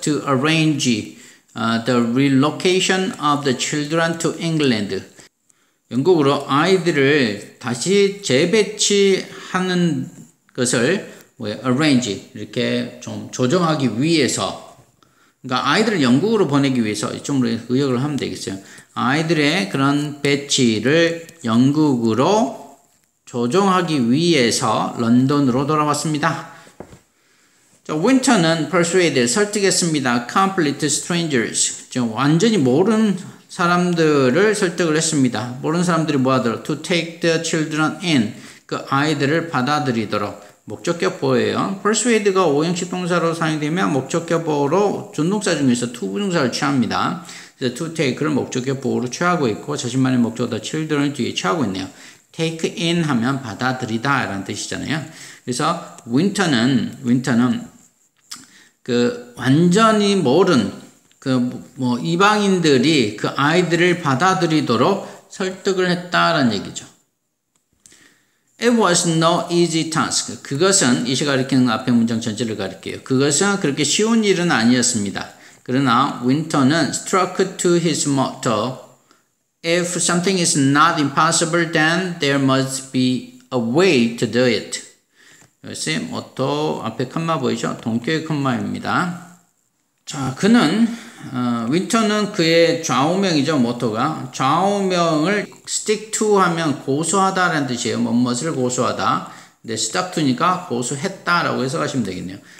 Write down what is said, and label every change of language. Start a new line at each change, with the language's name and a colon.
English: To arrange the relocation of the children to England.
Korean: 영국으로 아이들을 다시 재배치하는 것을 arrange 이렇게 좀 조정하기 위해서, 그러니까 아이들을 영국으로 보내기 위해서 좀 의역을 하면 되겠어요. 아이들의 그런 배치를 영국으로 조정하기 위해서 런던으로 돌아왔습니다. 자, 윈턴은 persuade, 설득했습니다.
English: complete strangers,
Korean: 완전히 모르는 사람들을 설득을 했습니다. 모르는 사람들이 뭐하더라?
English: to take the children in,
Korean: 그 아이들을 받아들이도록. 목적격보예요. persuade가 오형식 동사로 사용되면 목적격보로 준동사 중에서 to 부정사를 취합니다. 그래서 to take를 목적격보로 취하고 있고 자신만의 목적어다 children을 뒤에 취하고 있네요. take in 하면 받아들이다 라는 뜻이잖아요. 그래서 윈턴은 완전히 모른 이방인들이 그 아이들을 받아들이도록 설득을 했다라는 얘기죠.
English: It was no easy task.
Korean: 그것은 이시 가리키는 앞에 문장 전체를 가리켜요. 그것은 그렇게 쉬운 일은 아니었습니다. 그러나 윈턴은
English: struck to his motto. If something is not impossible, then there must be a way to do it.
Korean: 여기서 모토 앞에 컴마 보이죠? 동격의 컴마입니다. 자, 윈턴은 그의 좌우명이죠, 모토가. 좌우명을 stick to 하면 고수하다라는 뜻이에요. 무엇을 고수하다. 근데 stuck to니까 고수했다라고 해석하시면 되겠네요.